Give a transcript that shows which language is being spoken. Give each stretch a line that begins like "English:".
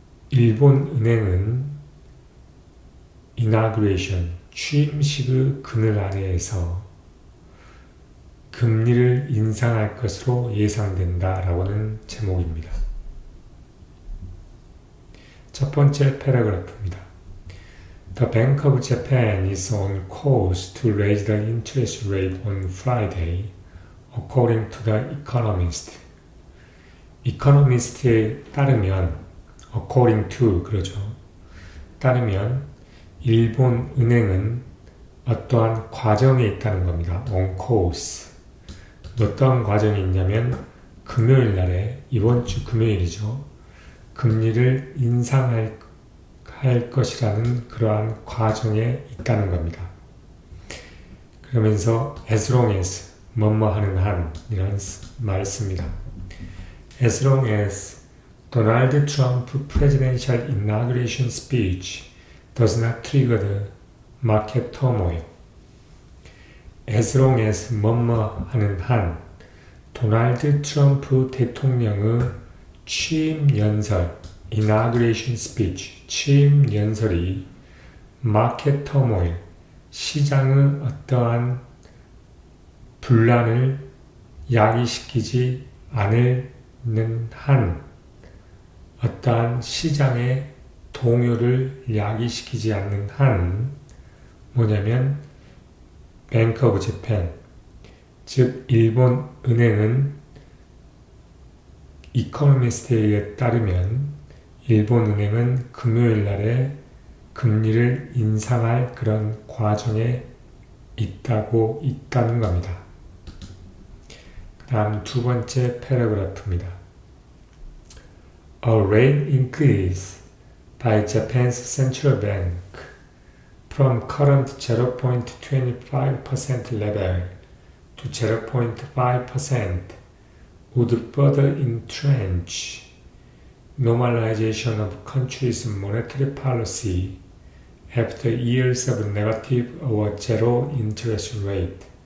Korean: 일본 은행은 inauguration, 취임식의 그늘 아래에서 금리를 인상할 것으로 예상된다 라고는 제목입니다. 첫 번째 패러그래프입니다.
English: The Bank of Japan is on course to raise the interest rate on Friday, according to the Economist.
Korean: Economist에 따르면,
English: according to,
Korean: 그러죠. 따르면 일본 은행은 어떠한 과정에 있다는 겁니다.
English: on course.
Korean: 어떠한 과정이 있냐면 금요일 날에, 이번 주 금요일이죠. 금리를 인상할 것이라는 그러한 과정에 있다는 겁니다. 그러면서
English: as long as,
Korean: 뭐뭐하는 한 이라는 말을 씁니다.
English: as long as Donald Trump presidential inauguration speech does not trigger the market turmoil.
Korean: As long as 뭐뭐 하는 한 도널드 트럼프 대통령의 취임 연설,
English: inauguration speech,
Korean: 취임 연설이
English: market turmoil,
Korean: 시장의 어떠한 분란을 야기시키지 않는 한, 어떠한 시장의 동요를 야기시키지 않는 한 뭐냐면 Bank of Japan, 즉 일본 은행은 이코노미스트에 따르면 일본 은행은 금요일 날에 금리를 인상할 그런 과정에 있다는 겁니다. 그 다음 두 번째 패러그래프입니다.
English: A rate increase by Japan's central bank from current 0.25% level to 0.5% would further entrench normalization of country's monetary policy after years of negative or zero interest rate.